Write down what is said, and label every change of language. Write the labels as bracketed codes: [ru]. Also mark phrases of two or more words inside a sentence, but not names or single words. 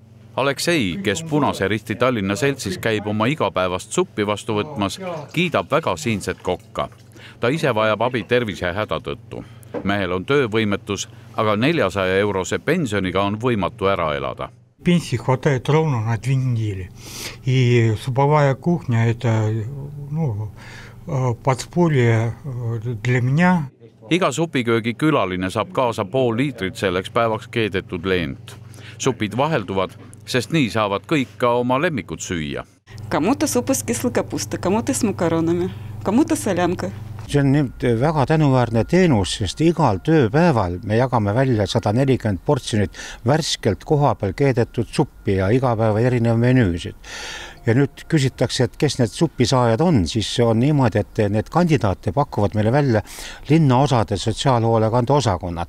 [et] Aleksei, kes Punase Risti Tallinna seltsis käib oma igapäevast suppi vastu võtmas, kiidab väga siinset kokka. Ta ise vajab abi tervise häda tõttu. Mehel on töövõimetus, aga 400-eurose pensioniga on võimatu ära elada. [ru] Пенсии хватает ровно на 2 недели. И суповая кухня – это подспорье для меня. [et] Iga supiköögi külaline saab kaasa pool liitrit selleks päevaks keedetud leent. Supid vahelduvad, sest nii saavad kõik ka oma lemmikud süüa. [ru] Кому-то суп из кислой капусты, кому-то с макаронами, кому-то солянка. [et] See on nüüd väga tänuväärne teenus, sest igal tööpäeval me jagame välja 140 portsjonit värskelt kohapeal keedetud suppi ja iga päeva erinev menüüsid. Ja nüüd küsitakse, et kes need supisaajad on, siis on niimoodi, et need kandidaate pakuvad meile välja linnaosade sotsiaalhoolekande osakonnad.